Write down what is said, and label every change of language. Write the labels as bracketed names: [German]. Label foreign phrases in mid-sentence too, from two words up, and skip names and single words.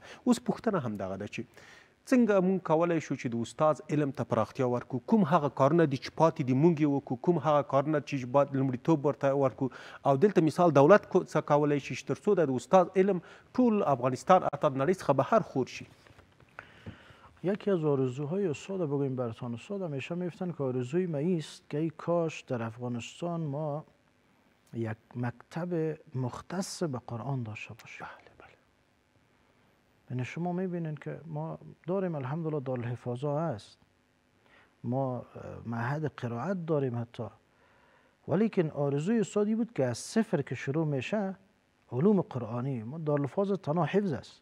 [Pashto] اوس پوښتنه همدغه ده چې څنګه موږ کولی شو چې د استاد علم ته پراختیا ورکړو؟ کوم هغه کارونه دي چې پاتې دي موږ یې وکړو؟ کوم هغه کارونه چې باید لومړیتوب ورته ورکړو؟ او دلته مثال دولت څه کولی شي تر څو د استاد علم ټول افغانستان حتی د نړۍ څخه بهر خور شي؟ [Persian] یکی از آرزوهای استاد بگویم براتان، استاد همیشه میفتن که آرزوی ما است که ای کاش در افغانستان ما یک مکتب مختص به قرآن داشته باشیم. یعنی شما میبینین که ما داریم الحمدلله دارالحفاظا هست، ما معهد قرائت داریم حتی، ولیکن آرزوی استادی بود که از صفر که شروع میشه علوم قرآنی، ما دارالحفاظ تنها حفظ است.